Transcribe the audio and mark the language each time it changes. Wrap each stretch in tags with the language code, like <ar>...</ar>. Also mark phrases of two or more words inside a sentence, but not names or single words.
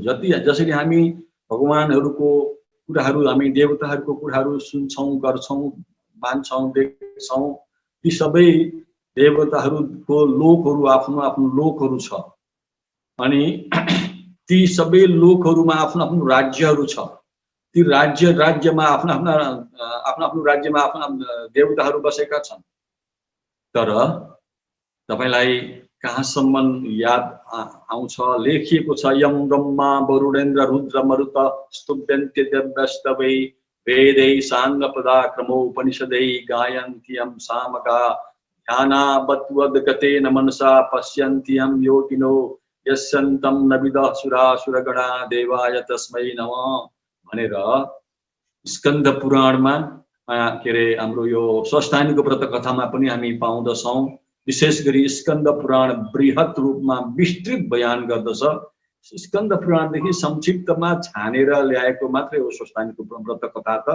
<ne>जसरी हामी भगवानहरूको कुराहरू, हामी देवताहरूको कुराहरू सुन्छौं, गर्छौं, मान्छौं, देख्छौं, ती सबै देवताहरूको लोकहरू आफ्नो आफ्नो लोकहरू छ अनि ती सबै लोकहरूमा आफ्नो आफ्नो राज्यहरू छ। ती राज्यमा आफ्ना आफ्नो राज्यमा आफ्ना देवताहरू बसेका छन्। तर तपाईलाई कहाँसम्म याद आउँछ, लेखिएको छ</ne> <sa>यम ब्रह्मा वरुणेन्द्र रुद्र मरुत स्तुभ्यन्ते देवस्तवै वेदै साङ्ग पदाक्रमो उपनिषदै गायन्त्यं सामगा ध्यानावद्वद् गतेन मनसा पश्यन्त्यं योगिनो यस्यन्तं न विदः सुरासुरगणा देवाय तस्मै नमः</sa> <ne>भनेर स्कन्द पुराणमा के अरे हाम्रो यो स्वस्थानीको व्रत कथामा पनि हामी पाउँदछौँ। विशेष गरी स्कन्द पुराण बृहत रूपमा विस्तृत बयान गर्दछ। स्कन्द पुराणदेखि संक्षिप्तमा छानेर ल्याएको मात्रै हो स्वस्थानीको व्रत कथा त।</ne>